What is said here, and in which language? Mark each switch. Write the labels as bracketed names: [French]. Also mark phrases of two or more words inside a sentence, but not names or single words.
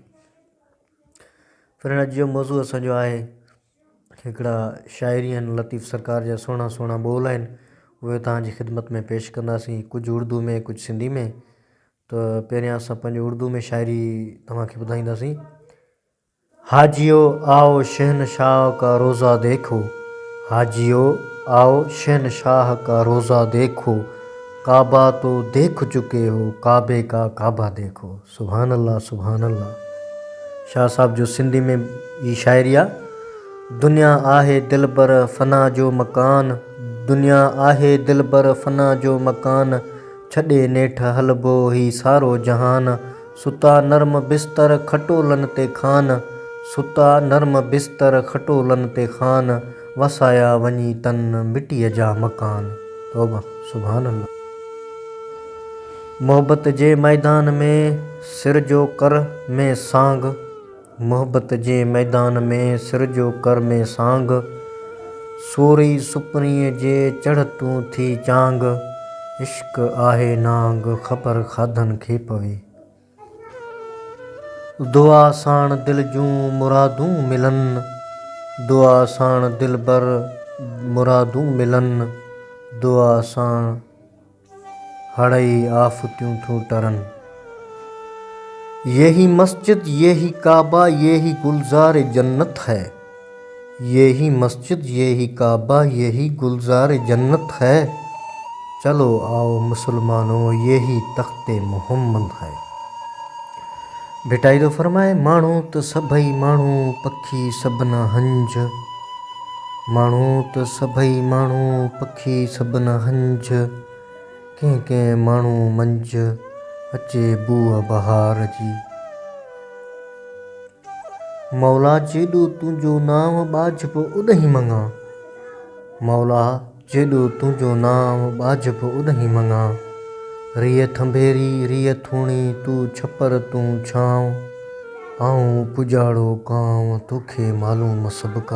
[Sindhi] फिर अॼु जो मौज़ू असांजो आहे हिकिड़ा शाइरी आहिनि, लतीफ़ सरकार जा सुहिणा सुहिणा ॿोल आहिनि, उहे तव्हांजी ख़िदमत में पेश कंदासीं, कुझु उर्दू में कुझु सिंधी में। त पहिरियां असां पंहिंजी उर्दू में शाइरी तव्हांखे ॿुधाईंदासीं। [Urdu] حاجیو آؤ شہنشاہ کا روضہ دیکھو، حاجیو آؤ شہنشاہ کا روضہ دیکھو، کعبہ تو دیکھ چکے ہو، کعبے کا کعبہ دیکھو. [Arabic] سبحان الله سبحان الله. [Sindhi] शाह साहब जो सिंधी में ये शाइरी आहे। दुनिया आहे दिलबर फना जो मकान, दुनिया आहे दिलबर फना जो मकान, छॾे नेठ हलबो ही सारो जहान, सुता नर्म बिस्तर खटोलनि ते खान, सुता नर्म बिस्तर खटोलनि ते खान, वसाया वञी तन मिटीअ जा मकान। तौबा [Arabic] سبحان الله. [Sindhi] मोहब्बत जे मैदान में सिर जो कर में सांग, मोहब्बत जे मैदान में सिर जो कर में सांग, सोरी सुपरीअ जे चढ़तूं थी चांग, इश्क आहे नांग ख़बर खाधनि खे पवे। दुआ साण दिल जूं मुरादूं मिलनि, दुआ साण दिलबर मुरादूं मिलनि, दुआ साण हड़ई आफ़तियूं थूं टरनि। [Urdu] یہی مسجد یہی کعبہ یہی گلزار جنت ہے، یہی مسجد یہی کعبہ یہی گلزار جنت ہے، چلو آؤ مسلمانو یہی تختِ محمد ہے. [Sindhi] भेटाई तो फरमाए, माण्हू त सभई माण्हू पखी सभना हंज, माण्हू त सभई माण्हू पखी सभना हंज, कंहिं कंहिं माण्हू मंझ अचे बूअ बहार जी। मौला जेॾो तुंहिंजो नाम ॿाझ बि उॾही मङा, मौला जेॾो तुंहिंजो नाम ॿाझ बि उॾही मङा, रिय थंभेरी रिय थूणी तूं छपर तूं छांव, आऊं पुॼाड़ो गांव तोखे मालूम सभु का।